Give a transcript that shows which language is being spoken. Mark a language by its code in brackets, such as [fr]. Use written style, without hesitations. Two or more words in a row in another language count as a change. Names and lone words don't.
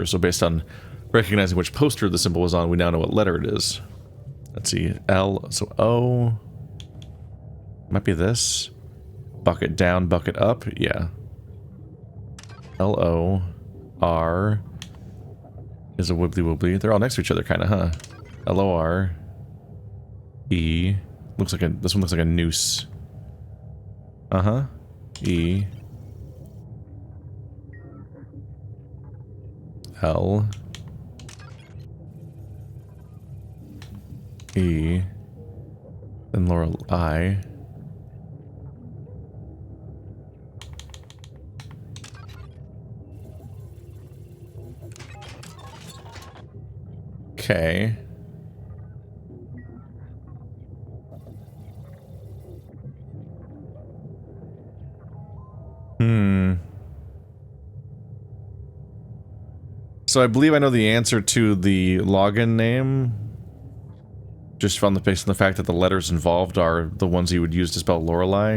[en] So based on recognizing which poster the symbol was on, we now know what letter it is. Let's see, L, so O, might be this. Bucket down, bucket up, yeah. L-O, R is a wibbly wobbly. They're all next to each other, kind of, huh? L-O-R, E, this one looks like a noose. Uh-huh. E. L. E. Then Lorelei. Okay. So I believe I know the answer to the login name, just from based on the fact that the letters involved are the ones you would use to spell Lorelei.